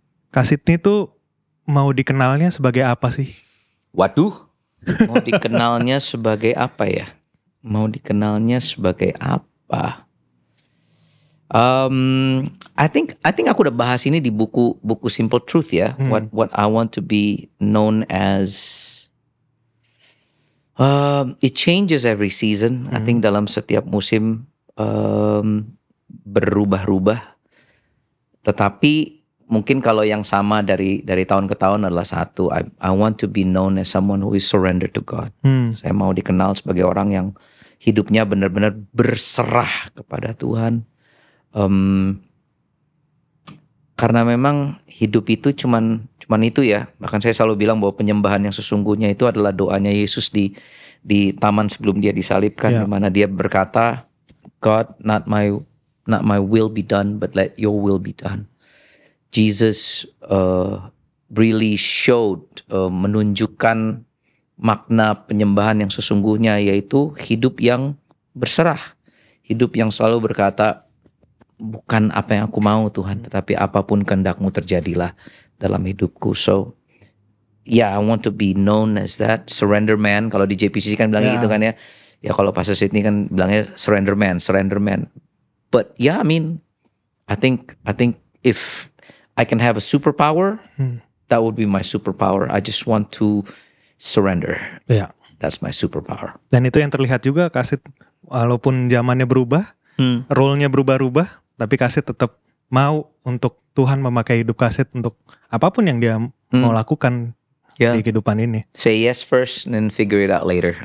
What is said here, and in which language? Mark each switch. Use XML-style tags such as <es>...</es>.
<id>Kaset ini tuh mau dikenalnya sebagai apa sih? Waduh. Mau dikenalnya sebagai apa ya? Mau dikenalnya sebagai apa?</id> <en>I think</en> <id>aku udah bahas ini di buku Simple Truth ya.</id> <en>What I want to be known as. It changes every season. I think</en> <id>dalam setiap musim berubah-ubah. Tetapi mungkin kalau yang sama dari tahun ke tahun adalah satu.</id> <en>I want to be known as someone who is surrendered to God.</en> <id>Saya mau dikenal sebagai orang yang hidupnya benar-benar berserah kepada Tuhan. Karena memang hidup itu cuman itu ya. Bahkan saya selalu bilang bahwa penyembahan yang sesungguhnya itu adalah doanya Yesus di di taman sebelum dia disalibkan,</id> <en>Yeah.</en> <id>di mana dia berkata,</id> <en>God, not my will be done, but let your will be done. Jesus really showed,</en> <id>menunjukkan makna penyembahan yang sesungguhnya, yaitu hidup yang berserah, hidup yang selalu berkata, bukan apa yang aku mau Tuhan, tetapi apapun kehendak-Mu terjadilah dalam hidupku.</id> <en>So yeah, I want to be known as that surrender man.</en> <id>Kalau di JPCC kan bilangnya gitu kan ya. Ya kalau Pastor Sydney kan bilangnya</id> <en>surrender man. But yeah, I mean, I think if I can have a superpower, that would be my superpower. I just want to surrender.</en> <id>Ya.</id> <en>That's my superpower.</en> <id>Dan itu yang terlihat juga Kasit, walaupun zamannya berubah, role-nya berubah-ubah, tapi Kasit tetap mau untuk Tuhan memakai hidup Kasit untuk apapun yang dia mau lakukan di kehidupan ini.</id> <en>Say yes first and then figure it out later.</en>